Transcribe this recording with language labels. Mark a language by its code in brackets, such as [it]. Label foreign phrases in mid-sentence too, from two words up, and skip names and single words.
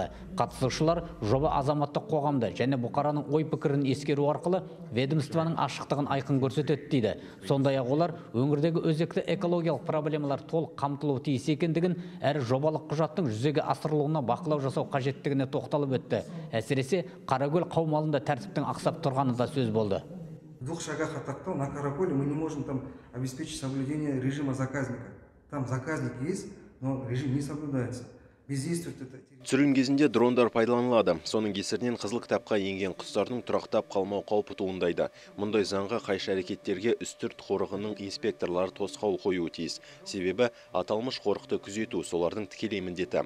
[kk] Қатысушылар жоба азаматтық қоғамды және бұқараның ой пікірін ескеру арқылы ведомствоның ашықтығын айқын көрсетеді дейді. Сондай-ақ олар өңірдегі өзекті экологиялық проблемалар толық қамтылуы тиіс екендігін, әрі жобалық құжаттың жүзеге асырылуына бақылау жасау қажеттігіне тоқталып өтті. Әсіресе Қаракөл қаумалында тәртіптің ақсап тұрғаны да сөз болды. [ru] В 2 шагах от Актау на Караколе мы не можем там обеспечить соблюдение режима заказника. Там заказник есть, но режим не соблюдается. [kk] Түсірілім кезінде дрондар пайдаланылады. Соның кесірінен қызыл кітапқа енген құстардың тұрақтап қалмау қаупі туындайды. Мұндай заңға қайшы әрекеттерге үстірт қорығының инспекторлары тосқауыл қоюы тиіс. Себебі аталмыш қорықты күзету солардың тікелей міндеті.